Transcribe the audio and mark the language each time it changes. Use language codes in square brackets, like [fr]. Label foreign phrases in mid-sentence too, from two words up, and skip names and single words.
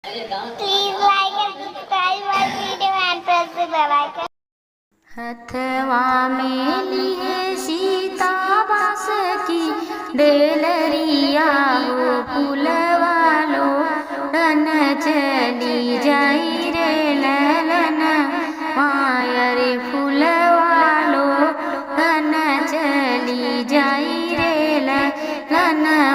[en] Please like and subscribe my video and press the bell icon. [bho] हथवा में लिए सीता बास की डेलरिया हो फूलवालो रन चली जाई रे ललन माया रे फूलवालो रन चली जाई रे ललन